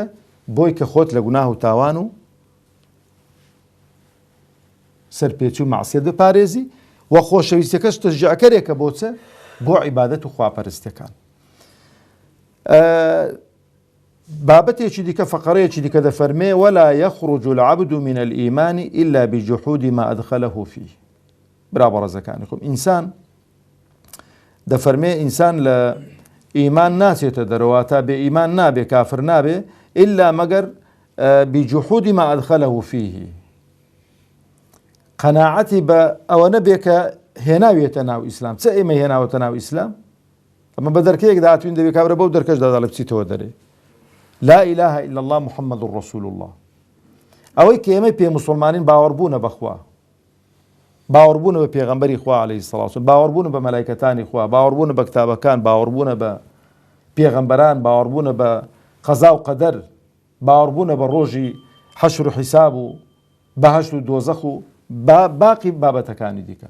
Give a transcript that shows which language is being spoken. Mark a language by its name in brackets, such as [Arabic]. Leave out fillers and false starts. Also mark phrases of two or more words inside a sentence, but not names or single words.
[Central Kurdish] بۆی کە خۆت لە گوناه و تاوان و سەرپێچی و مەعسیەت بپارێزی، وە خۆشەویستەکەش تەشجیعکەرێکە بۆچە؟ بۆ عیبادەت و خواپەرستیەکان. بابەتێکی دیکە، فەقەرەیەکی دیکە دەفەرمێ: [Arabic] وەلا یەخرج العەبد من الئیمان إلا بجحود ما أدخله فيه. [Central Kurdish] برا بە ڕێزەکانی خۆم، ئینسان دەفەرمێ ئینسان لە ئیمان ناچێتە دەرەوە، تا بێ ئیمان نابێ، کافر نابێ، إلا مەگەر [Arabic] بجحود ما أدخله فيه. [Central Kurdish] قەناعەتی بە ئەوە نەبێ کە هێناوێتە ناو ئیسلام. چ ئێمە هێناوەتە ناو ئیسلام؟ ئەمە بە دەرکەیەک داهاتوین دەبێت کابرا بەو دەرکەش دەڵێ بچیتەوە دەرێ. [Arabic] لا إله إلا الله محمد رسول الله. [Central Kurdish] ئەوەی کە ئێمە پێ موسڵمانین باوەڕبوونە بەخوا، باوەڕبوونە بە پێغەمبەری خوا [Arabic] عەلەیهی سەڵات وسەلام، [Central Kurdish] باوەڕبوونە بە مەلایکەتانی خوا، باوەڕبوونە بە کتابەکان، باوەڕبوونە بە پێغەمبەران، باوەڕبوونە بە قەزا و قەدەر، باوەڕبوونە بە ڕۆژی حەشر و حیساب و بەهەشت و دۆزەخ و باقی بابەتەکانی دیکە.